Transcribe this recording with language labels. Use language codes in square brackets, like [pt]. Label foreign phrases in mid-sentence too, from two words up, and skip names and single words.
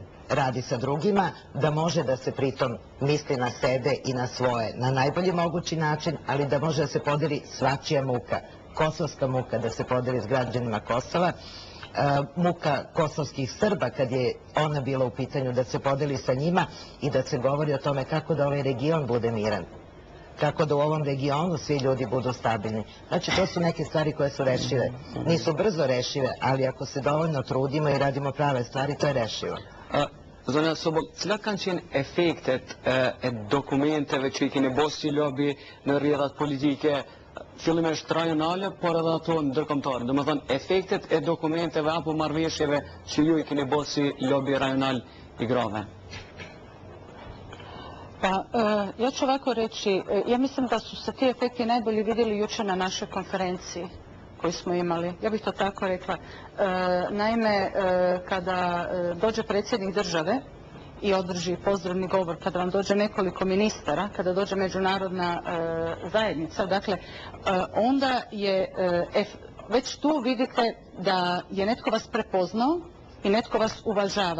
[sr] radi sa drugima, da može da se pritom misli na sebe i na svoje na najbolji mogući način, ali da može da se podeli svačija muka, kosovska muka da se podeli s građanima Kosova, muka kosovskih Srba kad je ona bila u pitanju da se podeli sa njima i da se govori o tome kako da ovaj region bude miran, kako da u ovom regionu svi ljudi budu stabilni. Znači, to su neke stvari koje su rešive. Nisu brzo rešive, ali ako se dovoljno trudimo i radimo prave stvari, to je rešivo. [sq] Zonja Sobol, cilat kanë qenë efektet e dokumenteve që i keni bos si lobi në rrjedhat politike, fillimisht rajonale, por edhe ato ndërkombëtare? Do të thonë, efektet e dokumenteve apo marrëveshjeve që ju i keni bos si lobi rajonal i grave? [hr] Pa, ja ću ovako reći, ja mislim da su se ti efekti najbolje vidjeli jučer na našoj konferenciji koju smo imali. Ja bih to tako rekla. Naime, kada dođe predsjednik države i održi pozdravni govor, kada vam dođe nekoliko ministara, kada dođe međunarodna zajednica, dakle, onda je, već tu vidite da je netko vas prepoznao i netko vas uvažava.